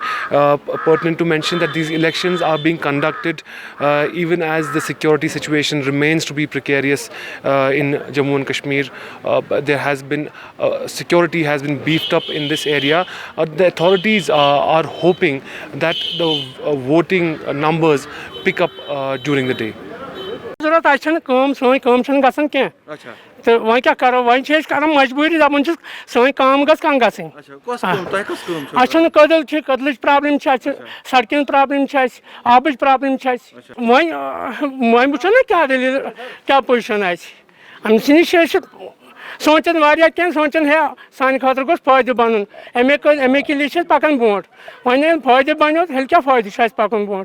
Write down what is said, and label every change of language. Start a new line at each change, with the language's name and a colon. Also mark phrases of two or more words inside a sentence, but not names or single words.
English: Pertinent to mention that these elections are being conducted even as the security situation remains to be precarious in Jammu and Kashmir. There has been security has been beefed up in this area. The authorities are hoping that the voting numbers pick up during the day.
Kashmiri: ضرورت آسان کٲم سٲنۍ کٲم چھنہٕ گژھان کینٛہہ تہٕ وۄنۍ کیٛاہ کرو وۄنۍ چھِ أسۍ کران مجبوٗری دپان چھِس سٲنۍ کٲم گٔژھ کانٛہہ گژھٕنۍ اَسہِ چھنہٕ کٔدٕلٕچ پرابلم چھِ اَسہِ سڑکہِ ہٕنٛز پرابلم چھِ اَسہِ آبٕچ پرابلم چھِ اَسہِ وۄنۍ وٕچھو نا کیٛاہ دٔلیٖل کیٛاہ پُزِشن آسہِ اَمہِ سۭتۍ چھِ أسۍ سونٛچان واریاہ کینٛہہ سونٛچان ہے سانہِ خٲطرٕ گوٚژھ فٲیدٕ بنُن اَمے لیے چھِ أسۍ پکان برونٛٹھ وۄنۍ ییٚلہِ فٲیدٕ بنیو تیٚلہِ کیٛاہ فٲیدٕ چھُ اَسہِ پکُن برونٛٹھ